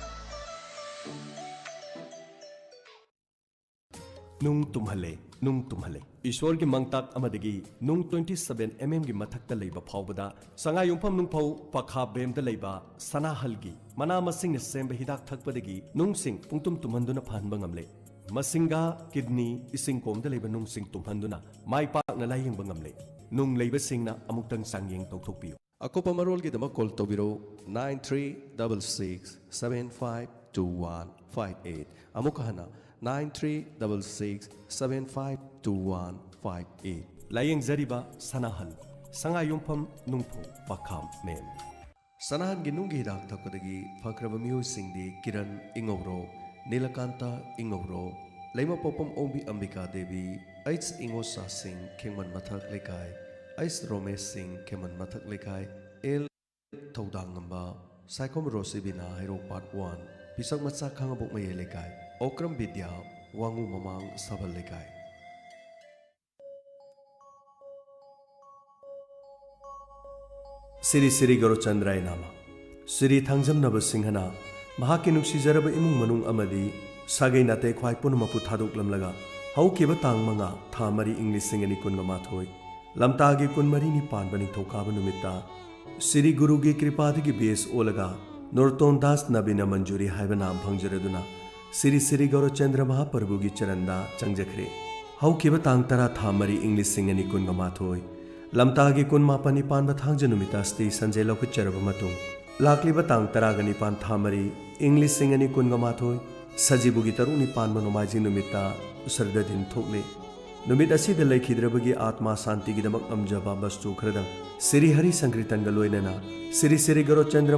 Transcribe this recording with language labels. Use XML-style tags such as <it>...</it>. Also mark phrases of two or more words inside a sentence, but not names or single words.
<mni>नुंग तुम्हले ईश्वर की मंगताक अमदगी नुंग 27 mm की मथक्ता लेबा फावबदा संगा युंफम नुंगफौ पखा बेमदा लेबा सनाहल की मना मसिंग सेंब हिदाक थकपदगी नुंग सिंग पुंगतुम तुमहंदुना फाहनबा ngamle मसिंगा किडनी इसिंग कोमदा लेबा नुंग सिंग तुमहंदुना माई पाकना लायेंबा ngamle नुंग लेबा सिंगना अमुक्तंग सांगयेंग तौथोकपियो अकोपा मरोल की दमा कॉल तौबिरो 9366752158 अमुकहना 9366752158 लायेंग जरिबा सनाहल संगा युंफम नुंगफो पखाम मेम सनाहन की नुंगी हिदाक थकपदगी फक्रब मियोय सिंगदी किरण इंगौरो नीलकांता इंगौरो लेमा पोपम ओंबी अंबिका देवी एच इंगोसा सिंह खेमन मथक लेकाय एच रोमेश सिंह खेमन मथक लेकाय एल थौदांगंबा साइकोम रोसिबिना हेरो पार्ट 1 पिसक मचा खांगबोक मये लेकाय ओक्रम विद्या वांगू ममांग सबल लेकाय सिरी सिरी गौर चंद्राय नामा सिरी थांजम नब सिंहना महाकी नुक्सिजरब इमुंग मनुंग अमदी सागै नाते ख्वाई पुनमपु थादोकलमलगा हौकिब तांग मंगा था मरी इंग्लिश सिंगनी कुनगा माथोय लमतागी कुनमरी नि पानबनि थौकाब नुमिता सिरी गुरु की कृपादगी बेस ओलगा नोरतोन दास नबीना मंजूरी हाइबा नाम भंगजरदुना सिरी सिरी गौर चंद्र महाप्रभु की चरणदा चंगजखरे हौकिब तांग तरा था मरी इंग्लिश सिंगनी कुनगा माथोय लमतागी कुन मापनि पानबा थांग नुमितास्ती संजय लौकचरब मतुंग लाकलिब तांग तरागा निपान था मरी इंग्लिश सिंगनी कुनगा माथोय सजीबुगी तरुनी पानबा नोमाइजिंग नुमिता उसरदा दिन थोकले नुमित असिद लेखिद्रबगी आत्मा शांति गिदमक अमजबा वस्तु खरदंग सिरी हरि संकीर्तन लोइनना सिरी सिरी गौर चंद्र</mni>